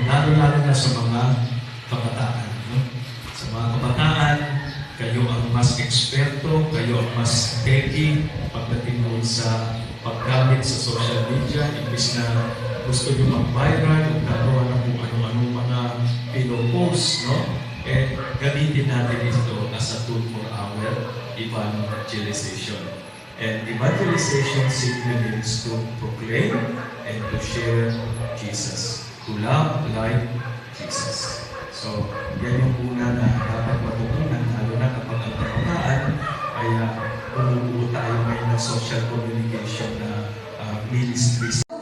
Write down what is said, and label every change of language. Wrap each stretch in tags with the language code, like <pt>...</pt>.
<tl>Lalo-lalo na sa mga kabataan. No? Sa mga kabataan, kayo ang mas eksperto, kayo ang mas techy pagdating doon sa paggamit sa social media. Imbis na gusto nyo mag-viral, nagkagawa ng kung ano-ano mga pinopost, no? Gamitin natin ito</tl> <en>as a tool for our evangelization. And evangelization simply means to proclaim and to share Jesus, to love like Jesus.</en> <tl>So, yan yung una na dapat matutunan, lalo na kapag ang kabataan ay bumubuo tayo ngayon ng social communication na ministries.</tl>